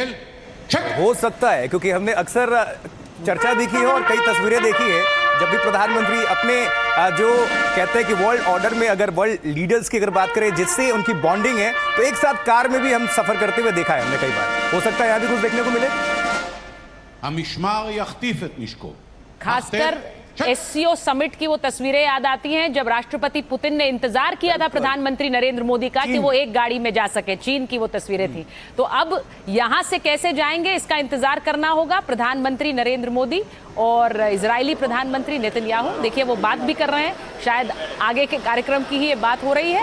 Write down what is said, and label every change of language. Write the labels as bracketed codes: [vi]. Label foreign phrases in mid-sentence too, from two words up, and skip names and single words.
[hi] हो सकता है, क्योंकि हमने अक्सर चर्चा देखी है और कई तस्वीरें देखी है, जब भी प्रधानमंत्री अपने जो कहते हैं कि [en] world order [hi] में अगर [en] world leaders [hi] की अगर बात करें जिससे उनकी बॉन्डिंग है, तो एक साथ कार में भी हम सफर करते हुए देखा है हमने कई बार। हो सकता है यहाँ भी कुछ देखने को मिले। [he] המשמר יחטיף את נשקו. [hi] खासकर एससीओ समिट की वो तस्वीरें याद आती हैं जब राष्ट्रपति पुतिन ने इंतजार किया था प्रधानमंत्री नरेंद्र मोदी का कि वो एक गाड़ी में जा सके। चीन की वो तस्वीरें थी। तो अब यहां से कैसे जाएंगे इसका इंतजार करना होगा। प्रधानमंत्री नरेंद्र मोदी और इजरायली प्रधानमंत्री नेतन्याहू, देखिए वो बात भी कर रहे हैं, शायद आगे के कार्यक्रम की ही ये बात हो रही है।